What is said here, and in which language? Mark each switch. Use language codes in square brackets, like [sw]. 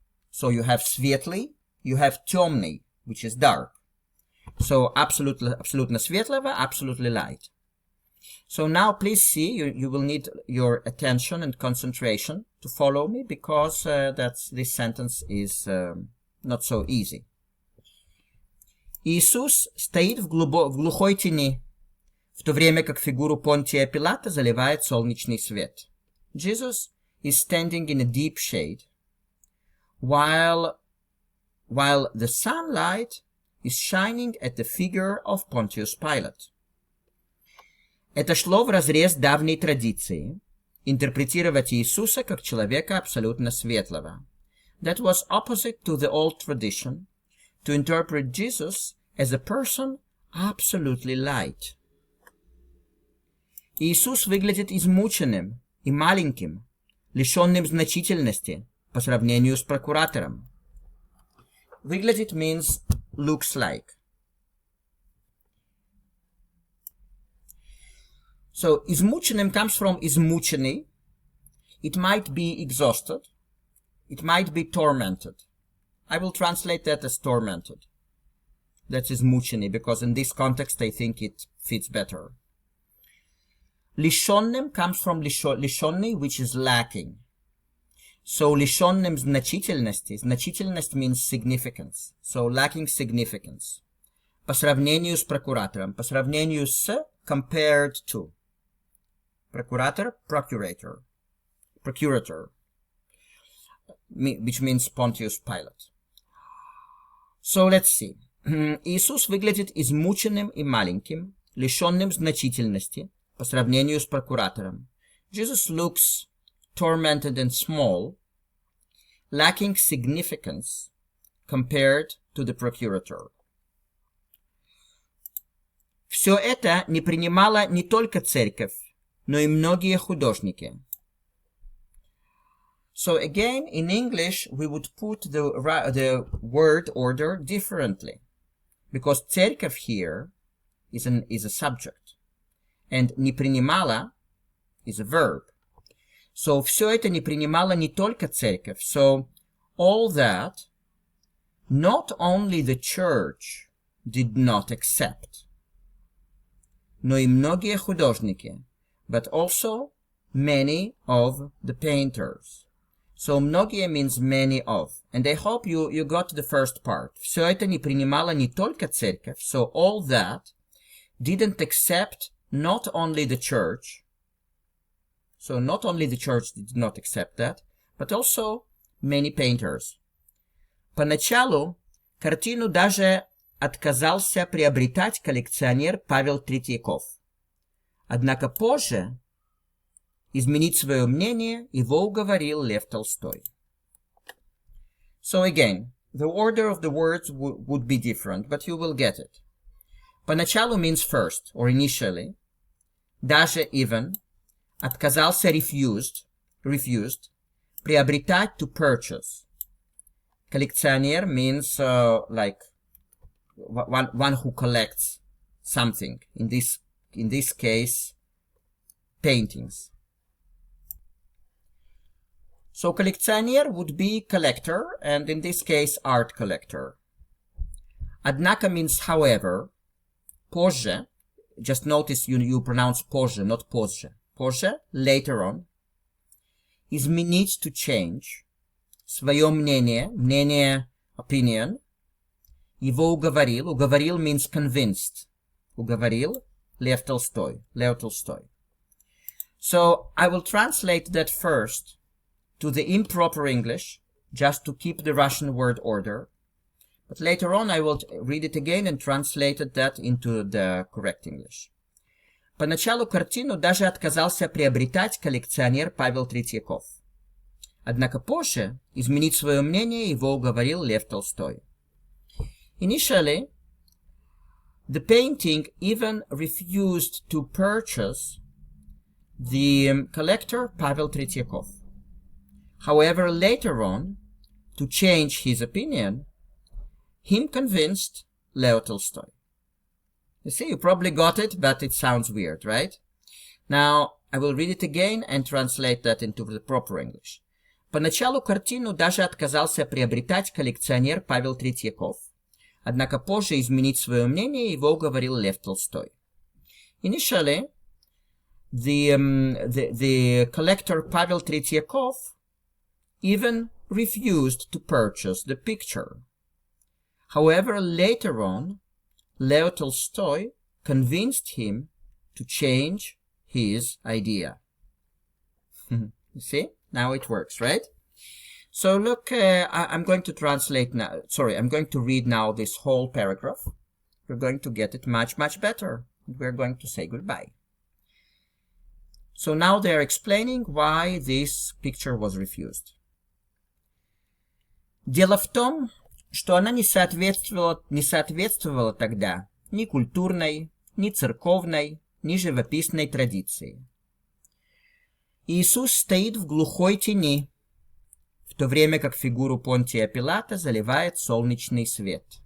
[en] So you have светлый, you have темный, which is dark. So [ru] абсолютно светлого, [en] absolutely light. So now please see, you will need your attention and concentration to follow me, because this sentence is not so easy. [ru] Иисус стоит в глухой тени, в то время как фигуру Понтия Пилата заливает солнечный свет. [en] Jesus is standing in a deep shade, while the sunlight is shining at the figure of Pontius Pilate. [ru] Это шло вразрез давней традиции, интерпретировать Иисуса как человека абсолютно светлого. [en] That was opposite to the old tradition, to interpret Jesus as a person absolutely light. [ru] Иисус выглядит измученным и маленьким, лишенным значительности по сравнению с прокуратором. [en] Выглядит means looks like. So, измученным comes from измученный. It might be exhausted. It might be tormented. I will translate that as tormented. That's измученный, because in this context I think it fits better. Лишенным comes from лишенный, which is lacking. [ru] So, лишенным значительности. [en] Значительность means significance. So, lacking significance. [ru] По сравнению с прокуратором. По сравнению с, [en] compared to. Procurator, procurator, which means Pontius Pilate. So let's see. [ru] Иисус выглядит измученным и маленьким, лишенным значительности по сравнению с прокуратором. [en] Jesus looks tormented and small, lacking significance compared to the procurator. [ru] Все это не принимала не только церковь, но и многие художники. [en] So again, in English, we would put the word order differently, because церковь here is a subject, and [ru] не принимала [en] is a verb. [ru] So все это не принимала не только церковь. [en] So all that, not only the church did not accept, [ru] но и многие художники, [en] but also many of the painters. So многие means many of. And I hope you got the first part. [ru] Все это не принимала не только церковь. [en] So all that didn't accept not only the church. So not only the church did not accept that, but also many painters. [ru] Поначалу картину даже отказался приобретать коллекционер Павел Третьяков. Однако позже изменить свое мнение его уговорил Лев Толстой. [en] So again, the order of the words would be different, but you will get it. Поначалу means first, or initially. Даже even. Отказался refused. Приобретать to purchase. Коллекционер means like one who collects something. In this case, paintings. So коллекционер would be collector, and in this case, art collector. Однако means however. Позже, just notice you pronounce позже, not позже. Позже, later on. Изменить, to change. [ru] Свое мнение, мнение, opinion. Его уговорил. [en] Уговорил means convinced. Уговорил, Leo Tolstoy. So I will translate that first to the improper English, just to keep the Russian word order. But later on I will read it again and translate that into the correct English. [ru] Поначалу картину даже отказался приобретать коллекционер Павел Третьяков. Однако позже изменить свое мнение его уговорил Лев Толстой. [en] Initially, the painting even refused to purchase the collector Pavel Tretьяков. However, later on, to change his opinion, him convinced Leo Tolstoy. You see, you probably got it, but it sounds weird, right? Now, I will read it again and translate that into the proper English. Поначалу картину даже отказался приобретать коллекционер Павел Третьяков, однако позже изменить свое мнение его уговорил Лев Толстой. Initially, the collector Pavel Tretьяков even refused to purchase the picture. However, later on, Leo Tolstoy convinced him to change his idea. You see? Now it works, right? So look, I'm going to translate now. Sorry, I'm going to read now this whole paragraph. You're going to get it much, much better. We're going to say goodbye. So now they're explaining why this picture was refused. [ru] Дело в том, что она не соответствовала тогда ни культурной, ни церковной, ни живописной традиции. Иисус стоит в глухой тени, в то время как фигуру Понтия Пилата заливает солнечный свет.